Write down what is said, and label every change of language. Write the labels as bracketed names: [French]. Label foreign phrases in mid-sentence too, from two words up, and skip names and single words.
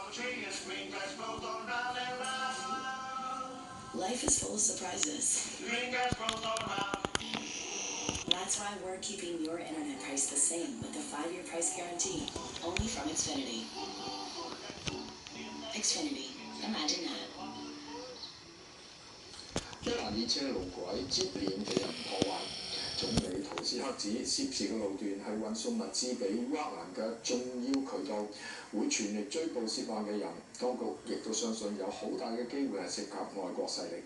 [English] Life is full of surprises. That's why we're keeping your internet price the same with a 5-year price guarantee, only from Xfinity. Xfinity, imagine that. [Cantonese] 一蘭列車路軌接連被人破壞，總理圖斯克指涉事嘅路段係運送物資俾烏克蘭嘅重要渠道，會全力追捕涉案嘅人。當局亦都相信有好大嘅機會係涉及外國勢力。